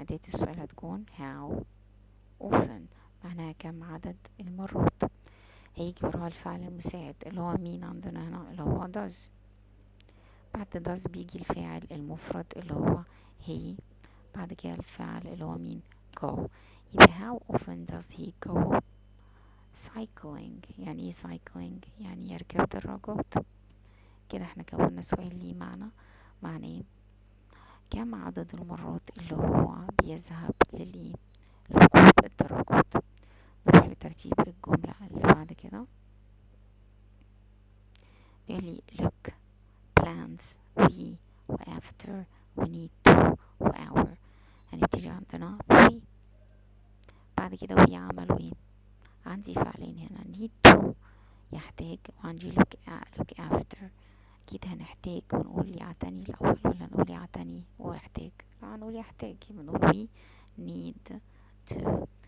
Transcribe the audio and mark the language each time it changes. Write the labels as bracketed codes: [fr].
[ar] أداة السؤال هتكون [en] how often [ar] معناها كم عدد المرات. هيجي وراها الفعل المساعد اللي هو مين عندنا هنا؟ اللي هو does. بعد does بيجي الفاعل المفرد اللي هو he، بعد كده الفعل اللي هو مين؟ go. يبقى [en] how often does he go cycling؟ [ar] يعني ايه cycling؟ يعني يركب دراجات. كده احنا كونا سؤال ليه معنى ايه؟ كم عدد المرات اللي هو بيذهب لركوب الدراجات. نروح لترتيب الجملة اللي بعد كده. بيقولي [en] look plans we [ar] و after و need to و our. هنبتدي عندنا we، بعد كده we عملوا ايه؟ عندي فعلين هنا [en] need to [ar] يحتاج، وعندي [en] look after. [ar] اكيد هنحتاج ونقول يعتني الاول ولا نقول يعتني ويحتاج؟ لا هنقول يحتاج، بنقول [en] we need to.